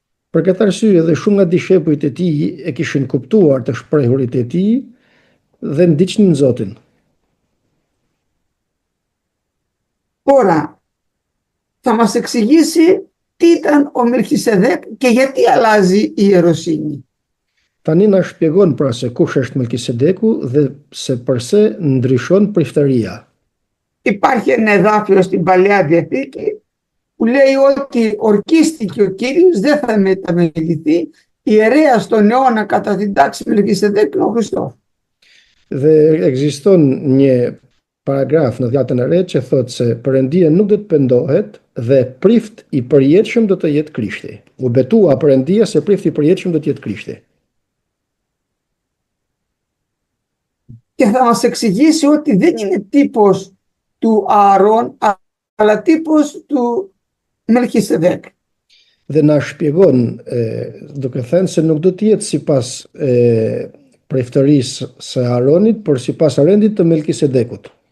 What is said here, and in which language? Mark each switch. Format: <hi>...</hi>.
<sq>Për këtë arsye dhe shumë nga dishepujt e tij e kishin kuptuar të shprehurit e tij dhe ndiqnin Zotin.</sq> <el>Τώρα θα μας εξηγήσει τι ήταν ο Μελχισεδέκ και γιατί αλλάζει η ιεροσύνη.</el> <sq>Tani na shpjegon pra se kush është Melkisedeku dhe se pse ndryshon priftëria.</sq> <el>Υπάρχει ένα εδάφιο στην Παλαιά Διαθήκη που λέει ότι ορκίστηκε ο Κύριος, δεν θα μεταμεληθεί, ιερέας στον αιώνα κατά την τάξη Μελχισεδέκ είναι ο Χριστός.</el> <sq>Dhe ekziston një paragraf në Dhjetën e Re që thotë se Perëndia nuk do të pendohet dhe prift i përjetshëm do të jetë Krishti. U betua Perëndia se prift i përjetshëm do të jetë Krishti.</sq> <el>Και θα μας εξηγήσει ότι δεν είναι τύπος του Ααρών, αλλά τύπος του Μελχισεδέκ.</el> <sq>Dhe na shpjegon duke thënë se nuk do të jetë sipas preiftërisë së Aronit, por sipas rendit të Melkisedekut.</sq>